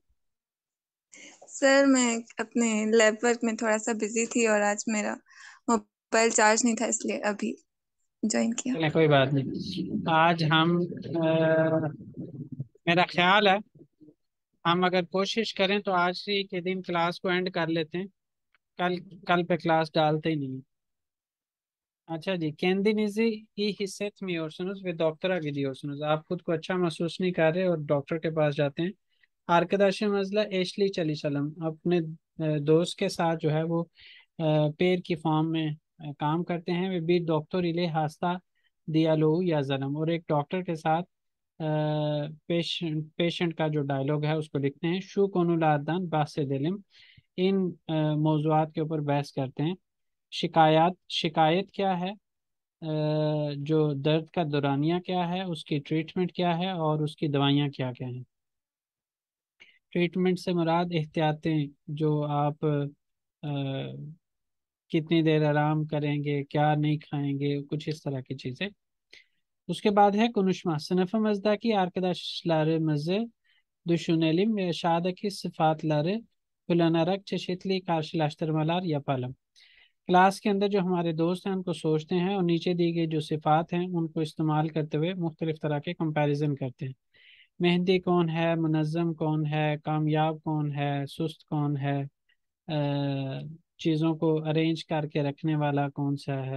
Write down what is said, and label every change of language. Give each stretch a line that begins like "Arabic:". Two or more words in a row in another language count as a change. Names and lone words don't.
Hindi: सर मैं अपने
English: lab work
Hindi: में थोड़ा सा बिजी थी और आज मेरा मोबाइल चार्ज नहीं था, इसलिए अभी ज्वाइन किया। चलें कोई बात नहीं। आज हम मेरा ख्याल है हम अगर कोशिश करें तो आज ही के दिन क्लास को एंड कर लेते हैं। कल कल पे क्लास डालते ही नहीं। अच्छा जी,
Turkish: kendinizi iyi hissetmiyorsunuz ve doktora gidiyorsunuz.
Hindi: आप खुद को अच्छा महसूस नहीं कर रहे और डॉक्टर के पास जाते हैं।
Turkish: arkadaşımızla eşli çalışalım।
Hindi: अपने दोस्त के साथ जो है वो पेर की फॉर्म में काम करते हैं।
Turkish: ve bir doktor ile hasta diyaloğu yazalım
Hindi: और एक डॉक्टर के साथ पेशेंट का जो डायलॉग है उसको लिखते हैं।
Turkish: şu konulardan bahsedelim।
Hindi: इन मौजूआत के ऊपर बहस करते हैं। शिकायत शिकायत क्या है, जो दर्द का दौरानिया क्या है, उसकी ट्रीटमेंट क्या है और उसकी दवाइयाँ क्या क्या हैं। ट्रीटमेंट से मुराद एहतियातें जो आप कितनी देर आराम करेंगे, क्या नहीं खाएंगे, कुछ इस तरह की चीज़ें। उसके बाद है konuşma.
Turkish: Sınıfımızdaki arkadaşlarımızı düşünelim ve aşağıdaki sıfatları kullanarak çeşitli karşılaştırmalar yapalım.
Hindi: क्लास के अंदर जो हमारे दोस्त हैं उनको सोचते हैं और नीचे दी गई जो सिफात हैं उनको इस्तेमाल करते हुए मुख्तलिफ तरह के कंपैरिजन करते हैं। मेहंदी कौन है, मुनज़्ज़म कौन है, कामयाब कौन है, सुस्त कौन है, चीज़ों को अरेंज करके रखने वाला कौन सा है,